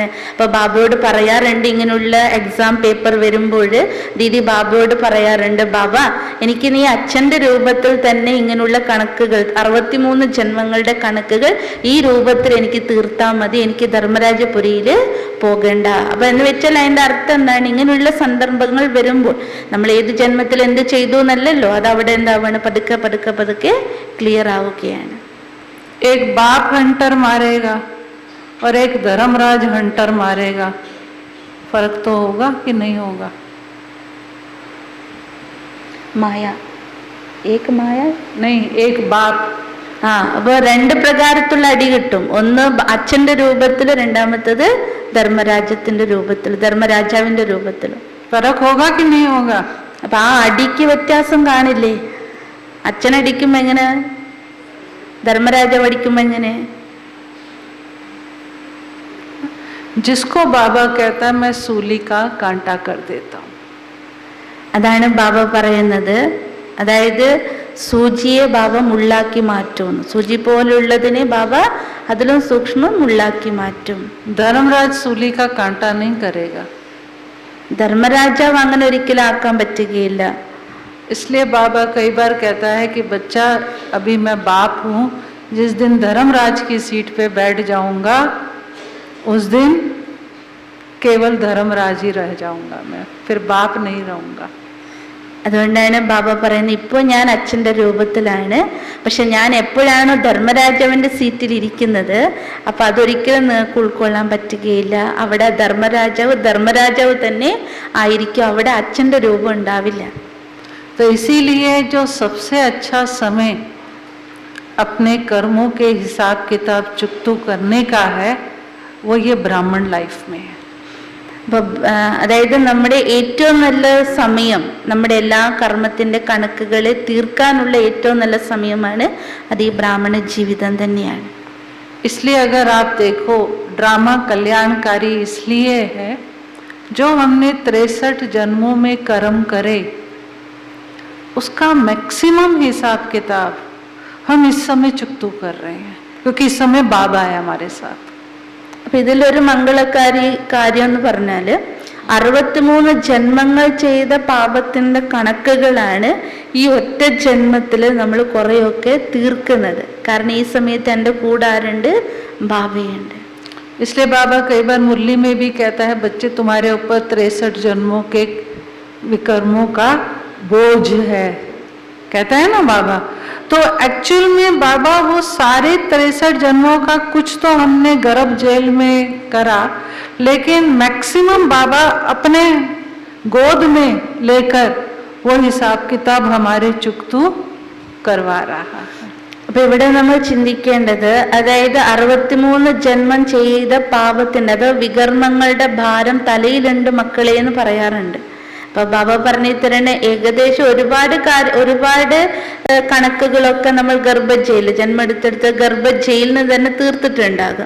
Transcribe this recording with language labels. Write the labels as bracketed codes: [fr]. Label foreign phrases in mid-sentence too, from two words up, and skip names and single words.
[ml] അപ്പോൾ ബാബയോട് പറയാറുണ്ട്, ഇങ്ങനെയുള്ള എക്സാം പേപ്പർ വരുമ്പോൾ ദീദി ബാബയോട് പറയാറുണ്ട്, ബാബ എനിക്ക് നീ അച്ഛൻ്റെ രൂപത്തിൽ തന്നെ ഇങ്ങനെയുള്ള കണക്കുകൾ 63 ജന്മങ്ങൾ കണക്കുകൾ ഈ രൂപത്തിൽ എനിക്ക് തീർത്താൽ മതി, എനിക്ക് ധർമ്മരാജപുരിയിൽ പോകണ്ട. അപ്പൊ എന്ന് വെച്ചാൽ അതിന്റെ അർത്ഥം എന്താണ്? ഇങ്ങനെയുള്ള സന്ദർഭങ്ങൾ വരുമ്പോൾ നമ്മൾ ഏത് ജന്മത്തിൽ എന്ത് ചെയ്തു എന്നല്ലല്ലോ, അത് അവിടെ എന്താവാണ്, പതുക്കെ പതുക്കെ പതുക്കെ ക്ലിയർ ആവുകയാണ്. [hi] एक बाप हंटर मारेगा और एक धर्मराज हंटर मारेगा, फर्क तो होगा कि नहीं होगा? माया एक माया नहीं, एक बाप. [ml] അപ്പൊ രണ്ട് പ്രകാരത്തുള്ള അടി കിട്ടും. ഒന്ന് അച്ഛന്റെ രൂപത്തിൽ, രണ്ടാമത്തത് ധർമ്മരാജത്തിന്റെ രൂപത്തിൽ, ധർമ്മരാജാവിന്റെ രൂപത്തിൽ. [hi] फर्क होगा कि नहीं होगा? [ml] അപ്പൊ ആ അടിക്ക് വ്യത്യാസം കാണില്ലേ? അച്ഛനടിക്കും എങ്ങനെ, ധർമ്മരാജാവ് അടിക്കും എങ്ങനെ? [hi] जिसको बाबा कहता है मैं सूली का कांटा कर देता हूँ. [ml] അതാണ് ബാബ പറയുന്നത്. അതായത് സൂചിയെ ബാബ മുള്ളാക്കി മാറ്റുന്നു. സൂചി പോലുള്ളതിനെ ബാബ അതിലും സൂക്ഷ്മം മുള്ളാക്കി മാറ്റും. [hi] धर्मराज सूली का कांटा नहीं करेगा. [ml] ധർമ്മരാജാവ് അങ്ങനെ ഒരിക്കലും ആക്കാൻ പറ്റുകയില്ല. [hi] इसलिए बाबा कई बार कहता है कि बच्चा, अभी मैं बाप हूँ, जिस दिन धर्मराज की सीट पे बैठ जाऊंगा उस दिन केवल धर्मराज ही रह जाऊंगा, मैं फिर बाप नहीं रहूंगा. [ml] അതുകൊണ്ടാണ് ബാബ പറയുന്നത്, ഇപ്പോൾ ഞാൻ അച്ഛൻ്റെ രൂപത്തിലാണ്, പക്ഷെ ഞാൻ എപ്പോഴാണോ ധർമ്മരാജാവിൻ്റെ സീറ്റിൽ ഇരിക്കുന്നത് അപ്പം അതൊരിക്കലും നിങ്ങൾക്ക് ഉൾക്കൊള്ളാൻ പറ്റുകയില്ല. അവിടെ ധർമ്മരാജാവ് തന്നെ ആയിരിക്കും, അവിടെ അച്ഛൻ്റെ രൂപം ഉണ്ടാവില്ല. [hi] तो इसीलिए जो सबसे अच्छा समय अपने कर्मों के हिसाब किताब चुकतू करने का है वो ये ब्राह्मण लाइफ में है. [ml] അതായത് നമ്മുടെ ഏറ്റവും നല്ല സമയം, നമ്മുടെ എല്ലാ കർമ്മത്തിന്റെ കണക്കുകളെ തീർക്കാനുള്ള ഏറ്റവും നല്ല സമയമാണ് അത് ഈ ബ്രാഹ്മണ ജീവിതം തന്നെയാണ്. [hi] इसलिए अगर आप देखो, ड्रामा कल्याणकारी इसलिए है जो हमने 63 जन्मों में कर्म करे उसका मैक्सिमम हिसाब किताब हम इस समय चुकतू कर रहे हैं, क्योंकि इस समय बाबा है हमारे साथ. [ml] അപ്പൊ ഇതിലൊരു മംഗളക്കാരി കാര്യം എന്ന് പറഞ്ഞാല് 63 ജന്മങ്ങൾ ചെയ്ത പാപത്തിന്റെ കണക്കുകളാണ് ഈ ഒറ്റ ജന്മത്തിൽ നമ്മൾ കുറെയൊക്കെ തീർക്കുന്നത്. കാരണം ഈ സമയത്ത് എൻ്റെ കൂടെ ആരുണ്ട്? ബാബയുണ്ട്. [hi] इसलिए बाबा कई बार मुरली में भी कहता है, बच्चे तुम्हारे ऊपर 63 जन्मों के विकर्मों का बोझ है, कहता है ना बाबा. तो एक्चुअल में बाबा वो सारे 63 जन्मों का कुछ तो हमने गर्भ जेल में करा, लेकिन मैक्सिमम बाबा अपने गोद में लेकर वो हिसाब किताब हमारे चुकतू करवा रहा है. [ml] അപ്പൊ ഇവിടെ നമ്മൾ ചിന്തിക്കേണ്ടത്, അതായത് 63 ജന്മം ചെയ്ത പാപത്തിന്റെ, അത് വികർമ്മങ്ങളുടെ ഭാരം തലയിലുണ്ട് മക്കളെ എന്ന് പറയാറുണ്ട്. അപ്പൊ ബാബ പറഞ്ഞു തരണ ഏകദേശം ഒരുപാട് കണക്കുകളൊക്കെ നമ്മൾ ജന്മം എടുത്തെടുത്ത് ഗർഭജയിലിന് തന്നെ തീർത്തിട്ടുണ്ടാകും.